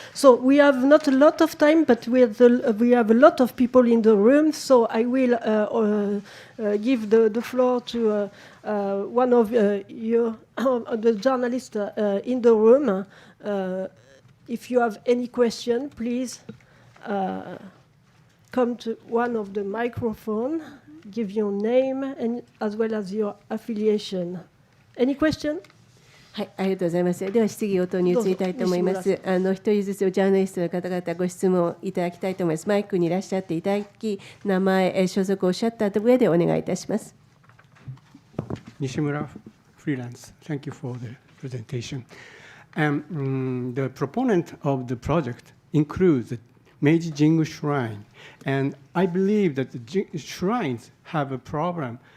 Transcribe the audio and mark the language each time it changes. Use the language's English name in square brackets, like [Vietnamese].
[English] So we have not a lot of time, but we have a lot of people in the room, so I will give the floor to one of the journalists in the room. If you have any question, please come to one of the microphones. Give your name and as well as your affiliation. Any question? [Japanese] はい、ありがとうございます。では質疑応答に移りたいと思います。一人ずつジャーナリストの方々ご質問いただきたいと思います。マイクにいらっしゃっていただき、名前、所属をおっしゃった上でお願いいたします。 [English] Nishimura Freelance. Thank you for the presentation. The proponent of the project includes the Meiji Jingu Shrine, and I believe that the shrines have a problem